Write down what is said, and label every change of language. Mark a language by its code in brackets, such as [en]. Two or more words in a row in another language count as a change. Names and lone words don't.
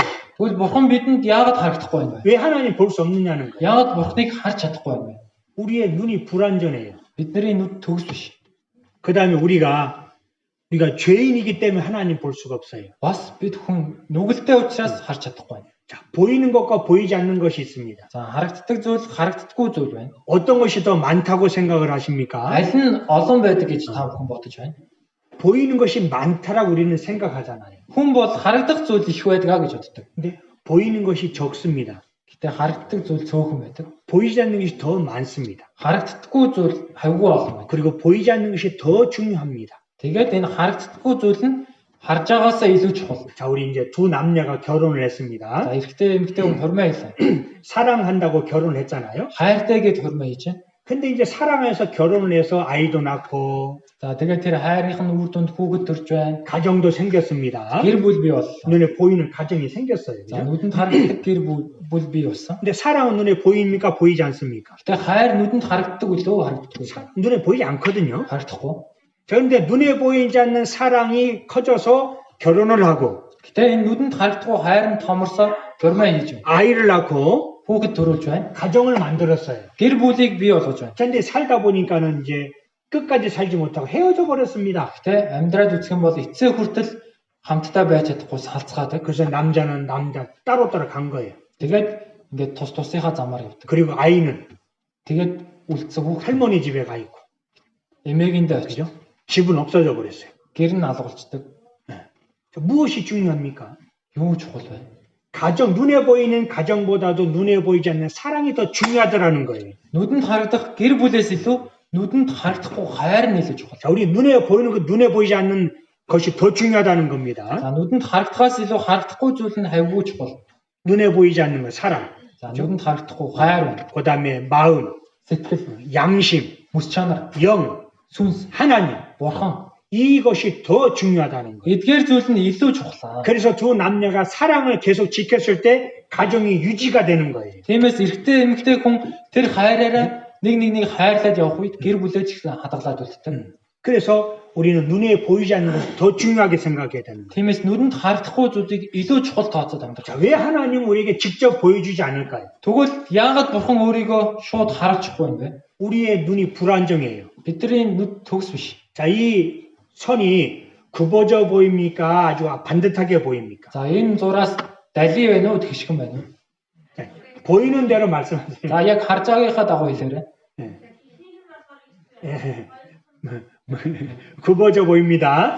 [mn] Тэгвэл бурхан бидэнд яагаад харагдахгүй юм бэ? [ko] 왜 하나님 볼 수 없느냐는 거예요. [mn] Яагаад бурханыг харж чадахгүй юм бэ? [ko] 우리의 눈이 불완전해요. [mn] Бидний нүд төгс биш. [ko] 그 다음에 우리가 우리가 죄인이기 때문에 하나님 볼 수가 없어요. [mn] Бас бид хүн нүгэлтэй учраас харж чадахгүй байна. [ko] 자, 보이는 것과 보이지 않는 것이 있습니다. [mn] За харагддаг зүйл, харагддаггүй зүйл байна. [ko] 어떤 것이 더 많다고 생각을 하십니까? [mn] Аль нь олон байдаг гэж та бүхэн бодож байна. [ko] 보이는 것이 많다라고 우리는 생각하잖아요. [mn] Хүн бол харагдах зүйл их байдгаа гэж боддог. [ko] 근데 보이는 것이 적습니다. [mn] Гэтэ харагддаг зүйл цөөхөн байдаг. [ko] 보이지 않는 것이 더 많습니다. [mn] Харагддаггүй зүйл хавгүй олон байдаг. [ko] 그리고 보이지 않는 것이 더 중요합니다. [mn] Тэгээд энэ харагддаггүй зүйл нь харж байгаасаа илүү чухал. [ko] 자, 우리 이제 두 남녀가 결혼을 [mn] За [ko] 했습니다. [mn] эрэгтэй эмэгтэй хүн хурмаа хийсэн. [ko] 사랑한다고 결혼을 했잖아요. [mn] Хайртай гэж хурмаа хийж байна. [ko] 근데 이제 사랑해서 결혼을 해서 아이도 낳고 [mn] За тэгээд тэр хайрынх нь үр дүнд хүүхэд төрж байна. [ko] 가정도 생겼습니다. [mn] Гэр бүл бий боллоо. [ko] 눈에 보이는 가정이 생겼어요. [mn] За [ko] 그죠? [mn] нүдэнд харагддаг гэр бүл бий болсон. [ko] 근데 사랑은 눈에 보입니까? 보이지 않습니까? [mn] Гэтэ хайр нүдэнд харагддаг үлөө харагддаггүй. [ko] 눈에 보이지 않거든요. [mn] Харагдахгүй. [ko] 자, 근데 눈에 보이지 않는 사랑이 커져서 결혼을 하고 [mn] Гэтэ энэ нүдэнд харагдахгүй хайр нь томорсоо хурмаа хийж байна. [ko] 아이를 낳고 [mn] Хүүхэд төрүүлж байна. [ko] 가정을 만들었어요. [mn] Гэр бүлийг бий болгож байна. [ko] 자, 근데 살다 보니까는 이제 끝까지 살지 못하고 헤어져 버렸습니다. [mn] Гэтэ амьдраад үзэх юм бол эцсээ хүртэл хамтдаа байж чадахгүй салцгаадаг. [ko] 그래서 남자는 남자 따로따로 간 거예요. [mn] Тэгээд ингээд тус тусынхаа замаар явдаг. [ko] 그리고 아이는 [mn] Тэгээд үлдсэн хүүхэд [ko] 할머니 집에 가 있고 [mn] эмээгэндээ очиж [ko] 그죠? 집은 없어져 버렸어요. [mn] гэр нь алгуулцдаг. [ko] 자, 무엇이 중요합니까? [mn] Юу чухал вэ? [ko] 가정, 눈에 보이는 가정보다도 눈에 보이지 않는 사랑이 더 중요하더라는 거예요. [mn] Нүдэнд харагдах гэр бүлээс илүү нүдэнд харагдахгүй хайр нь илүү чухал. [ko] 자, 우리 눈에 보이는 것, 눈에 보이지 않는 것이 더 중요하다는 겁니다. [mn] За нүдэнд харагдахаас илүү харагдахгүй зүйл нь хавьгүй чухал. [ko] 눈에 보이지 않는 것, 사랑. [mn] За нүдэнд харагдахгүй хайр байна. [ko] 그 다음에 마음, [mn] Сэтгэл, [ko] 양심, [mn] хүс чанар, [ko] 영, [mn] сүнс, [ko] 하나님. [mn] бурхан. [ko] 이것이 더 중요하다는 거예요. [mn] Эдгээр зүйл нь илүү чухал. [ko] 그래서 두 남녀가 사랑을 계속 지켰을 때 가정이 유지가 되는 거예요. [mn] Тиймээс эрэгтэй эмэгтэй хүн тэр хайраараа нэг хайрлаад явах үед гэр бүлээ ч гэсэн хадгалаад үлддэг. [ko] 그래서 우리는 눈에 보이지 않는 것을 더 중요하게 생각해야 되는 거예요. [mn] Тиймээс нүдэнд харагдахгүй зүйлийг илүү чухал тооцоод амьдрах. [ko] 자, 왜 하나님은 우리에게 직접 보여주지 않을까요? [mn] Тэгвэл яагаад бурхан өөрийгөө шууд харуулчихгүй юм бэ? [ko] 우리의 눈이 불안정해요. [mn] Бидний нүд төгс биш. [ko] 자, 이 선이 굽어져 보입니까? 아주 반듯하게 보입니까? [mn] За энэ зураас дали байна уу тэгшгэн байна уу? [ko] 자, 보이는 대로 말씀하세요. [mn] За яг харж байгаагийнхаа дагуу хэлээрэй. [ko] 예. 굽어져 보입니다.